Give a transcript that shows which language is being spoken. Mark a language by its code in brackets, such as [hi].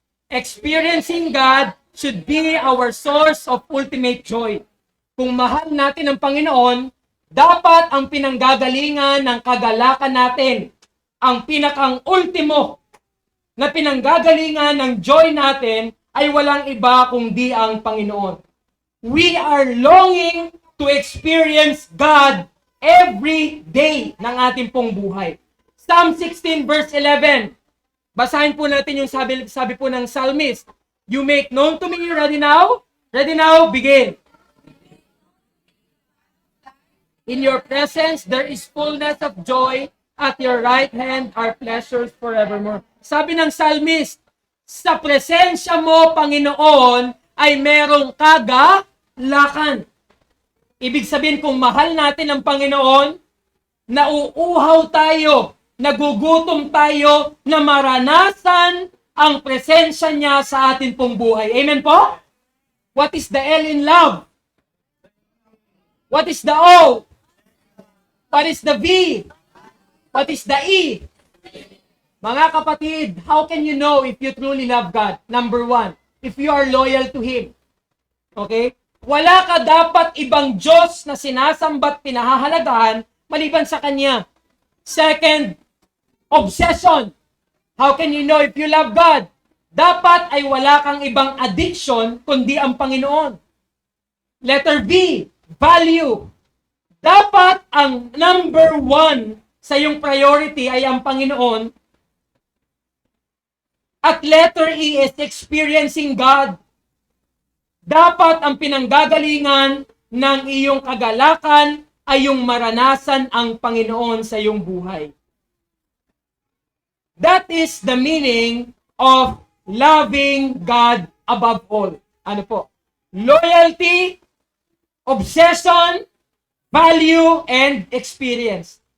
[en] Experiencing God should be our source of ultimate joy. [tl] Kung mahal natin ang Panginoon, dapat ang pinanggagalingan ng kagalakan natin, ang pinakang ultimo na pinanggagalingan ng joy natin ay walang iba kundi ang Panginoon. [en] We are longing to experience God every day [tl] ng ating pong buhay. Psalm 16 verse 11. Basahin po natin yung sabi po ng psalmist. [en] You make known to me, ready now? Ready now, begin. In your presence, there is fullness of joy. At your right hand are pleasures forevermore. [tl] Sabi ng psalmist, sa presensya mo, Panginoon, ay merong kagalakan. Ibig sabihin, kung mahal natin ang Panginoon, nauuhaw tayo, nagugutom tayo na maranasan ang presensya niya sa atin pong buhay. [en] Amen po? What is the L in love? What is the O? What is the V? What is the E? [tl] Mga kapatid, [en] how can you know if you truly love God? Number one, if you are loyal to Him. [tl] Okay? Wala ka dapat ibang Diyos na sinasambat pinahahalagahan maliban sa Kanya. [en] Second, obsession. How can you know if you love God? [tl] Dapat ay wala kang ibang addiction kundi ang Panginoon. [en] Letter B, value. [tl] Dapat ang number one sa iyong priority ay ang Panginoon. [en] At letter E is experiencing God. [tl] Dapat ang pinanggagalingan ng iyong kagalakan ay yung maranasan ang Panginoon sa iyong buhay. [en] That is the meaning of loving God above all. [tl] Ano po? [en] Loyalty, obsession, value, and experience.